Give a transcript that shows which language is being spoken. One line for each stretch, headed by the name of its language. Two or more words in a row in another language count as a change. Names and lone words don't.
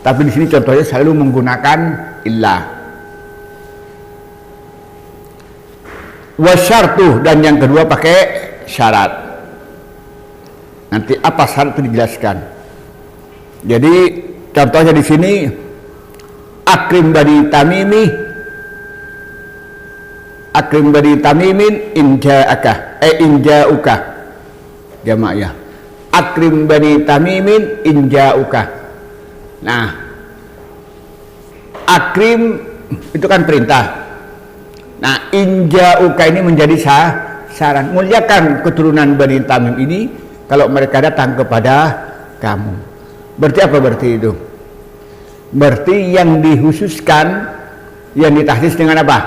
Indonesian: Tapi di sini contohnya selalu menggunakan illah. Wasyartu, dan yang kedua pakai syarat. Nanti apa syarat itu dijelaskan. Jadi contohnya di sini
Arabic: أكرم بني تميم أكرم بني تميم إن جاءك إن جاؤوك
Indonesian: jamak ya.
Arabic: أكرم بني تميم إن جاؤوك.
Indonesian: Nah, akrim itu kan perintah. Nah, inja'uka ini menjadi saran. Muliakan keturunan Bani Tamim ini kalau mereka datang kepada kamu. Berarti apa berarti itu? Berarti yang dihususkan, yang ditahsis dengan apa?